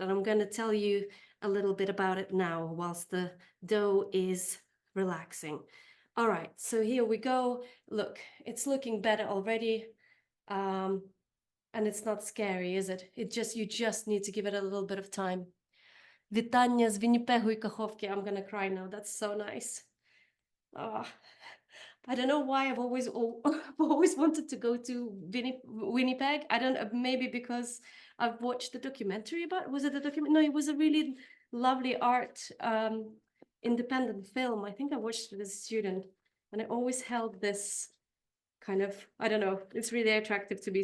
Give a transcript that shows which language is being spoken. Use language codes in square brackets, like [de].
[en] And I'm going to tell you a little bit about it now whilst the dough is relaxing. All right, so here we go. Look, it's looking better already. And it's not scary, is it? You just need to give it a little bit of time. [uk] Вітання з Вінніпегу і Каховки. [en] I'm going to cry now. That's so nice. I don't know why I've always wanted to go to Winnipeg. I don't know, maybe because I've watched the documentary about, was it a documentary? No, it was a really lovely art independent film. I think I watched it as a student, and I always held this kind of, I don't know, it's really attractive to me.